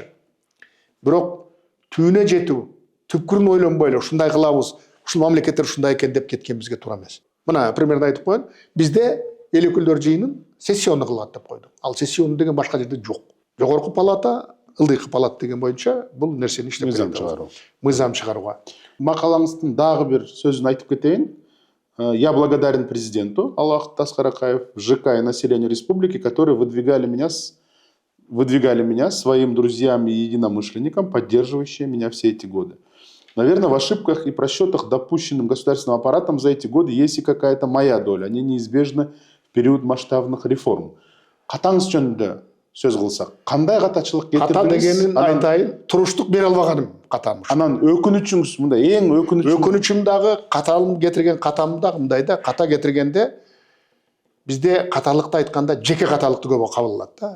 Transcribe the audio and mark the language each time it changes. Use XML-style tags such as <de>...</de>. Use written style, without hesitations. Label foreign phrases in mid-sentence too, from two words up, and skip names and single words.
<ky>Бирок түбүнө жетүү, түпкүрүн ойлонбой эле ушундай кылабыз, ушул мамлекеттер ушундай экен деп кеткенибизге туура эмес. Мына примерно айтып коеюн. Бизде эл өкүлдөр жыйынын сессиону кылат деп койду. Ал сессиону деген башка жерде жок. Жогорку палата, ылдыйкы палата деген боюнча бул нерсени иштеп чыгаруу. Мыйзам чыгарууга. Макалаңыздын дагы бир сөзүн айтып кетейин.</ky> <ru>Я благодарен президенту Аллахту Аскаракаев, ЖК и населению республики, которые выдвигали меня своим друзьям и единомышленникам, поддерживающие меня все эти годы. Наверное, в ошибках и просчетах, допущенным государственным аппаратом за эти годы, есть и какая-то моя доля. Они неизбежны в период масштабных реформ.</ru> <ky>Катаңыз жөнүндө сөз кылсак, кандай катачылык кетирдиңиз? Ката дегенин айтайын, туруштук бере албаганым катамыш. Анан өкүнүчүңүз мындай, эң өкүнүчүм дагы каталым кетирген катам дагы мындай да, ката кетиргенде бизде каталыкты айтканда жеке каталыкты көп кабыл алат да.</ky>